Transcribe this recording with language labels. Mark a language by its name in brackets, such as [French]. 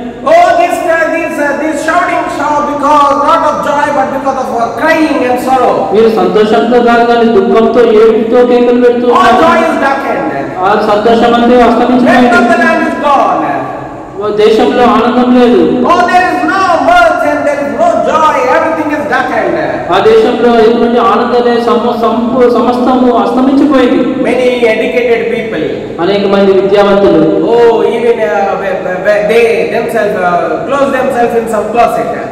[English] Oh, these shoutings are because not of joy but because of crying and sorrow. [Telugu] వీరు సంతోషంతో కాదు కానీ దుఃఖంతో ఏడుపుతో కేకలు పెడుతున్నారు. [English] All joy is darkened. [Telugu] ఆ సంతోషం అంతా అస్తమించిపోయింది. [English] Rest of the land is gone. [Telugu] దేశంలో ఆనందం లేదు. [English] Oh, there is no mirth and there is no joy. Everything is darkened. [Telugu] ఆ దేశంలో ఎటువంటి ఆనందమే సమస్తము అస్తమించిపోయింది. [English] Many educated people. [Telugu] అనేక మంది విద్యావంతులు. [English] Oh, even they themselves close themselves in some closet.